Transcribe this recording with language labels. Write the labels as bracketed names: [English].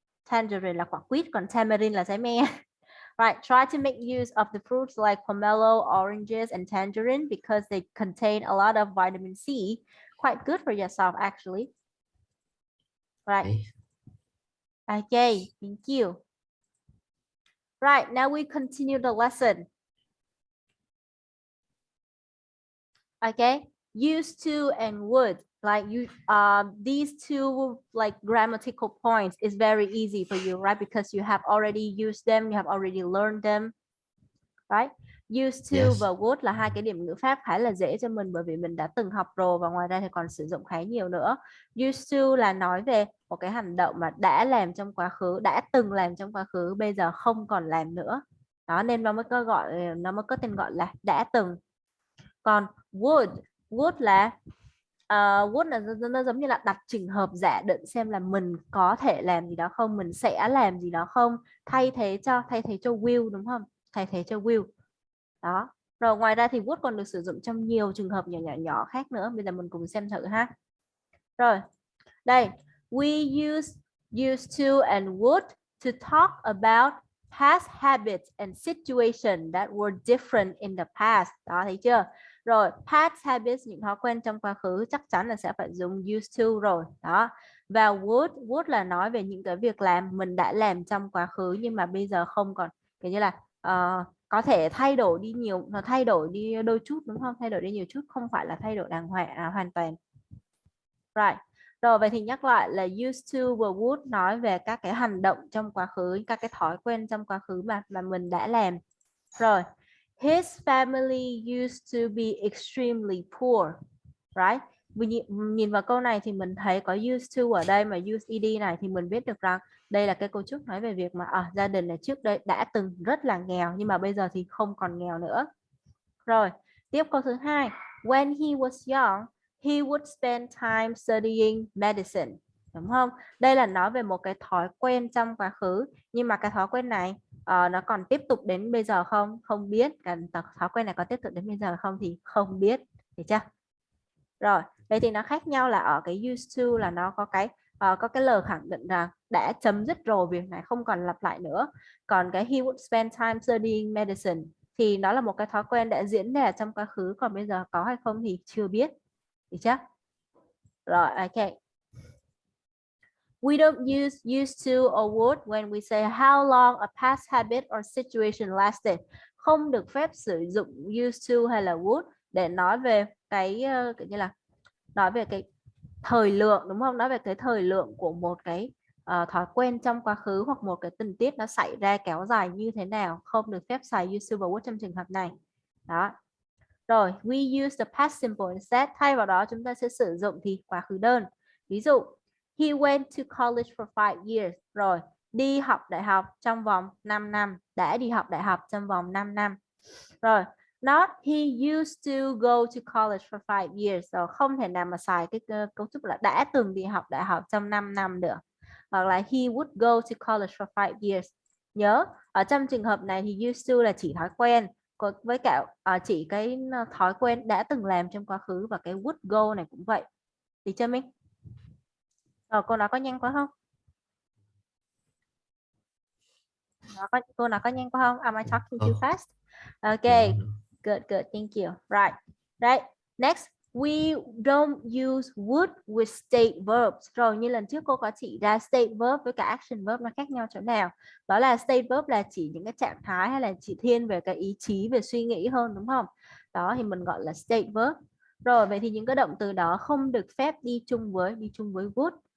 [Vietnamese] Tangerine là quả quýt, còn tamarind là trái me. [English] Right, try to make use of the fruits like pomelo, oranges, and tangerine because they contain a lot of vitamin C. Quite good for yourself, actually. Right. Okay, thank you. Right, now we continue the lesson. Okay, used to and would, like you these two like grammatical points is very easy for you, right? Because you have already used them, you have already learned them, right? Used to Yes. [Vietnamese] và would là hai cái điểm ngữ pháp khá là dễ cho mình bởi vì mình đã từng học rồi, và ngoài ra thì còn sử dụng khá nhiều nữa. Used to là nói về một cái hành động mà đã làm trong quá khứ, đã từng làm trong quá khứ, bây giờ không còn làm nữa. Đó, nên nó mới có tên gọi là đã từng. Còn would là would là nó giống như là đặt trường hợp giả định xem là mình có thể làm gì đó không, mình sẽ làm gì đó không, thay thế cho will, đúng không? Thay thế cho will. Đó. Rồi ngoài ra thì would còn được sử dụng trong nhiều trường hợp nhỏ khác nữa. Bây giờ mình cùng xem thử ha. Rồi. [English] Đây, we used to and would to talk about past habits and situations that were different in the past. [Vietnamese] Đó, thấy chưa? Rồi, past habits, những thói quen trong quá khứ, chắc chắn là sẽ phải dùng used to rồi. Đó. Và would là nói về những cái việc làm mình đã làm trong quá khứ nhưng mà bây giờ không còn, kiểu như là có thể thay đổi đi nhiều, nó thay đổi đi đôi chút đúng không? Thay đổi đi nhiều chút, không phải là thay đổi đàng hoàng hoàn toàn. Right. Rồi vậy thì nhắc lại là used to và would nói về các cái hành động trong quá khứ, các cái thói quen trong quá khứ mà mình đã làm. Rồi. [English] His family used to be extremely poor. Right. [Vietnamese] Nhìn vào câu này thì mình thấy có used to ở đây mà use ed này thì mình biết được rằng đây là cái cấu trúc nói về việc mà gia đình này trước đây đã từng rất là nghèo nhưng mà bây giờ thì không còn nghèo nữa. Rồi, tiếp câu thứ hai. [English] When he was young, he would spend time studying medicine. [Vietnamese] Đúng không? Đây là nói về một cái thói quen trong quá khứ. Nhưng mà cái thói quen này nó còn tiếp tục đến bây giờ không? Không biết. Cái thói quen này có tiếp tục đến bây giờ không thì không biết. Được chưa? Rồi, vậy thì nó khác nhau là ở cái used to là nó có cái lời khẳng định rằng đã chấm dứt rồi, việc này không còn lặp lại nữa. Còn cái [English] he would spend time studying medicine [Vietnamese] thì nó là một cái thói quen đã diễn ra trong quá khứ, còn bây giờ có hay không thì chưa biết. Được chưa? Rồi, ok. [English] We don't use used to or would when we say how long a past habit or situation lasted. [Vietnamese] Không được phép sử dụng used to hay là would để nói về cái kiểu như là nói về cái thời lượng, đúng không? Nói về cái thời lượng của một cái thói quen trong quá khứ hoặc một cái tình tiết nó xảy ra kéo dài như thế nào. Không được phép xài used to và would trong trường hợp này. Đó. Rồi, [English] we use the past simple instead. [Vietnamese] Thay vào đó chúng ta sẽ sử dụng thì quá khứ đơn. Ví dụ, [English] he went to college for 5 years. [Vietnamese] Rồi, đi học đại học trong vòng 5 năm. Đã đi học đại học trong vòng 5 năm. [English] Rồi, not he used to go to college for 5 years. [Vietnamese] Rồi, không thể nào mà xài cái cấu trúc là đã từng đi học đại học trong 5 năm được. Hoặc là [English] he would go to college for 5 years. [Vietnamese] Nhớ, ở trong trường hợp này thì used to là chỉ thói quen. Với cả chỉ cái thói quen đã từng làm trong quá khứ, và cái would go này cũng vậy. Thì cho mình. Rồi, cô nói có nhanh quá không? Cô nói có nhanh quá không? [English] Am I talking too Oh, fast? Okay, no, no. good, thank you. Right. Next, we don't use would with state verbs. [Vietnamese] Rồi, như lần trước cô có chỉ ra state verb với cả action verb nó khác nhau chỗ nào. Đó là state verb là chỉ những cái trạng thái hay là chỉ thiên về cái ý chí, về suy nghĩ hơn, đúng không? Đó thì mình gọi là state verb. Rồi, vậy thì những cái động từ đó không được phép đi chung với would.